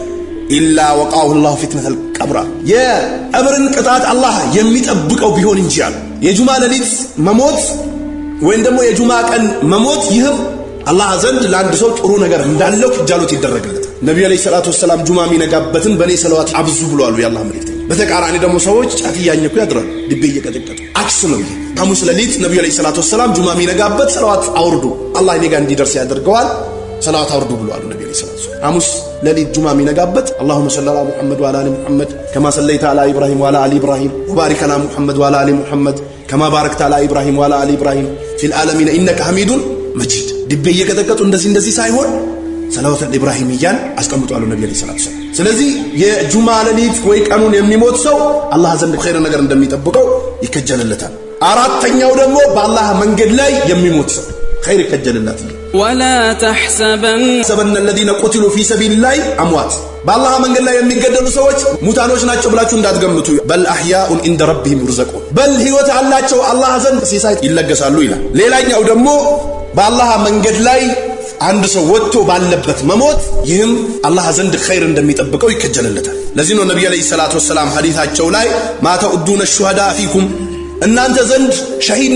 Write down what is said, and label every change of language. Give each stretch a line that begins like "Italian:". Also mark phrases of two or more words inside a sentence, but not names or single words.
Arabic: إلا وقاه الله فتنة القبر፣
Amharic: የቀብርን ቅጣት አላህ የሚጠብቀው ቢሆን እንጂ አሉ። የጁማ ሌሊት መሞት ወይም ደግሞ የጁማ ቀን መሞት ይህም አላህ ዘንድ ለአንድ ሰው ጥሩ ነገር እንዳለው ክጃሎት ይደረግለታል። ነብዩ
Arabic: عليه الصلاة والسلام
Amharic: ጁማ የሚነጋበትን በኔ ሰለዋት አብዙ ብለዋል የአላህ መልእክተኛ። በተቃራኒ ደግሞ ሰዎች ጫት እያኘኩ ያድራሉ፣ ድቤ እየቀጠቀጡ። አክስ ነው ይሄ። ሐሙስ ሌሊት ነብዩ
Arabic: عليه الصلاة والسلام
Amharic: ጁማ የሚነጋበት ሰለዋት አውርዱ፣ አላህ እኔ ጋር እንዲደርስ ያደርገዋል፣ ሰለዋት አውርዱ ብለዋል ነብዩ
Arabic: عليه الصلاة والسلام።
Amharic: ሐሙስ ሌሊት ጁማ የሚነጋበት
Arabic: اللهم صل على محمد وعلى ال محمد كما صليت على ابراهيم وعلى ال ابراهيم وبارك على محمد وعلى ال محمد كما باركت على ابراهيم وعلى ال ابراهيم في العالمين انك حميد مجيد።
Amharic: ድቤ እየቀጠቀጡ እንደዚህ ሳይሆን ሰለዋት ኢብራሂምያን አስቀምጡ አሉ ነብዩ
Arabic: صلى الله عليه وسلم።
Amharic: ስለዚህ የጁማ ሌሊት ወይ ቀኑን የሚሞት ሰው አላህ ዘንድ ኸይር ነገር እንደሚጠብቀው ይከጀልለታል። አራተኛው ደግሞ በአላህ መንገድ ላይ የሚሞት ሰው ኸይር ይከጀልለታል።
Arabic: ولا تحسبن الذين قتلوا في سبيل الله اموات፣
Amharic: በአላህ መንገድ ላይ የሚገደሉ ሰዎች ሙታኖች ናቸው ብላችሁ እንዳትገምቱ።
Arabic: بل أحياء عند ربهم يرزقون፣
Amharic: በል ህይወት አላቸው አላህ ዘንድ ሲሳይ ይለገሳሉ ይላል። ሌላኛው ደግሞ በአላህ መንገድ ላይ አንድ ሰው ወጥቶ ባለበት መሞት ይህም አላህ ዘንድ ኸይር እንደሚጠብቀው ይከጀልለታል። ለዚህ ነው ነብዩ
Arabic: عليه الصلاة والسلام
Amharic: ሐዲታቸው ላይ
Arabic: ما تعدون الشهداء فيكم፣
Amharic: እናንተ ዘንድ ሸሂድ